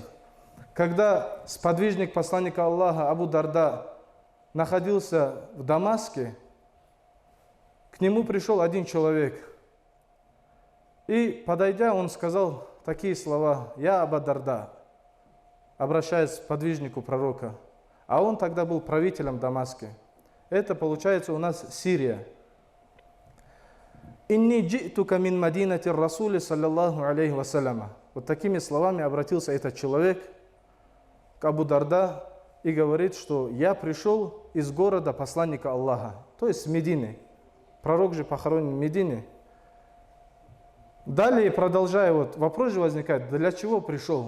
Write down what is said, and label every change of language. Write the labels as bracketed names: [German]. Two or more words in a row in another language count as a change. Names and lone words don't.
[Russian] Когда сподвижник посланника Аллаха Абу Дарда находился в Дамаске, к нему пришел один человек. И, подойдя, он сказал такие слова: «Я Абу Дарда», обращаясь к сподвижнику пророка. А он тогда был правителем Дамаска. Это получается у нас Сирия. [Arabic] «إني جئتك من مدينة الرسول، صلى الله عليه وسلم». [Russian] Вот такими словами обратился этот человек к Абу Дарда и говорит, что я пришел из города посланника Аллаха, то есть с Медины. Пророк же похоронен в Медине. Далее, продолжая, вот вопрос же возникает, для чего пришел?